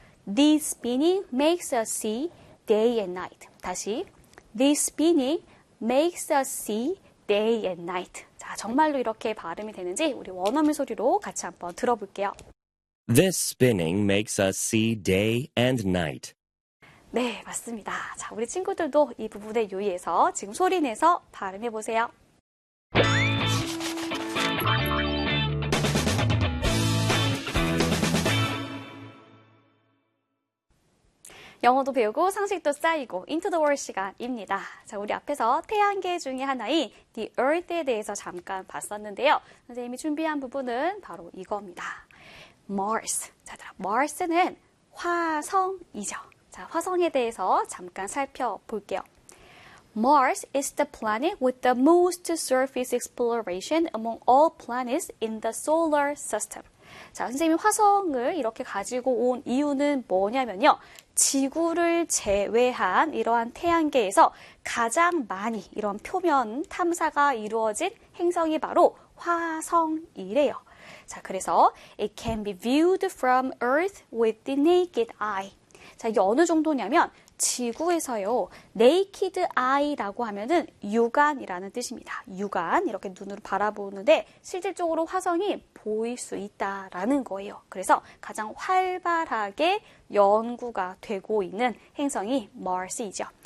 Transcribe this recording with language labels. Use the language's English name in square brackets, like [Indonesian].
[English] This spinning makes us see day and night. [Korean] 다시 [English] This spinning makes us see day and night. [Korean] 자, 정말로 이렇게 발음이 되는지 우리 원어민 소리로 같이 한번 들어볼게요. [English] This spinning makes us see day and night. [Korean] 네, 맞습니다. 자, 우리 친구들도 이 부분에 유의해서 지금 소리 내서 발음해 보세요. Into the World 시간입니다. 자, 우리 앞에서 태양계 중에 하나인 The Earth에 대해서 잠깐 봤었는데요. 선생님이 준비한 부분은 바로 이겁니다. Mars. 자, Mars는 화성이죠. 자, 화성에 대해서 잠깐 살펴볼게요. [English] Mars is the planet with the most surface exploration among all planets in the solar system. [Korean] 자, 선생님이 화성을 이렇게 가지고 온 이유는 뭐냐면요. 지구를 제외한 이러한 태양계에서 가장 많이 이런 표면 탐사가 이루어진 행성이 바로 화성이래요. 자, 그래서 [English] it can be viewed from Earth with the naked eye. [Korean] 자, 이게 어느 정도냐면 지구에서요. naked eye라고 하면은 육안이라는 뜻입니다. 육안 이렇게 눈으로 바라보는데 실질적으로 화성이 보일 수 있다라는 거예요. 그래서 가장 활발하게 연구가 되고 있는 행성이 Mars이죠.